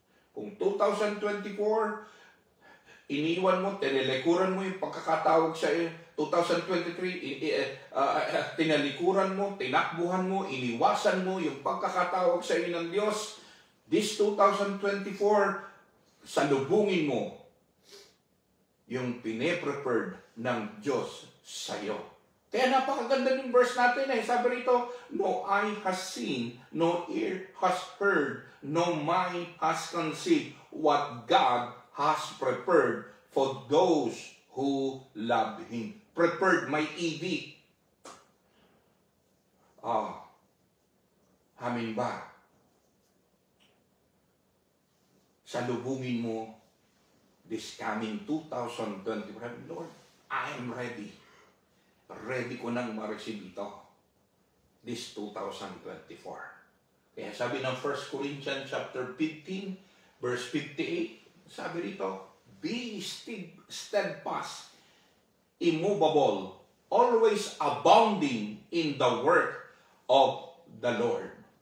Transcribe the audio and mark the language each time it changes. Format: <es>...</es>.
<tl>Kung 2024, iniwan mo, tinalikuran mo yung pagkakatawag sa 2023, tinalikuran mo, tinakbuhan mo, iniwasan mo yung pagkakatawag sa iyo ng Diyos. This 2024, salubungin mo yung pine-prepared ng Diyos sa iyo. Kaya napakaganda ng verse natin eh. Sabi rito,</tl> <en>no eye has seen, no ear has heard, no mind has conceived what God has prepared for those who love Him. Prepared, may ED.</en> <tl>Amin ba? Salubungin mo this coming 2025.</tl> <en>Lord, I am ready.</en> <tl>Ready ko nang ma-receive ito.</tl> <en>This 2024.</en> <tl>Kaya sabi ng</tl> <en>1 Corinthians chapter 15, verse 58,</en> <tl>sabi rito,</tl> <en>be steadfast, immovable, always abounding in the work of the Lord.</en>